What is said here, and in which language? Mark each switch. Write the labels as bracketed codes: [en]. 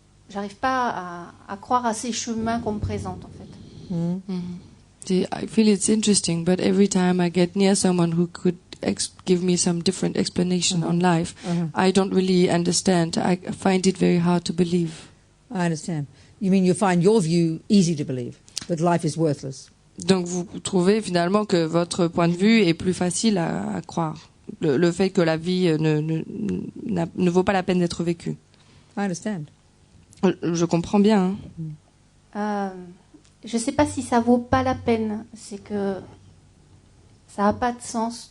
[fr] J'arrive pas à croire à ces chemins qu'on me présente, en fait. [en] I feel it's interesting, but every time I get near someone who could give me some different explanation on life, I don't really understand. I find it very hard to believe. I understand. You mean you find your view easy to believe, that life is worthless? [fr] Donc vous trouvez finalement que votre point de vue est plus facile à croire. Le fait que la vie ne vaut pas la peine d'être vécue. [en] I understand. [fr] Je comprends bien. Je sais pas si ça vaut pas la peine. C'est que ça a pas de sens.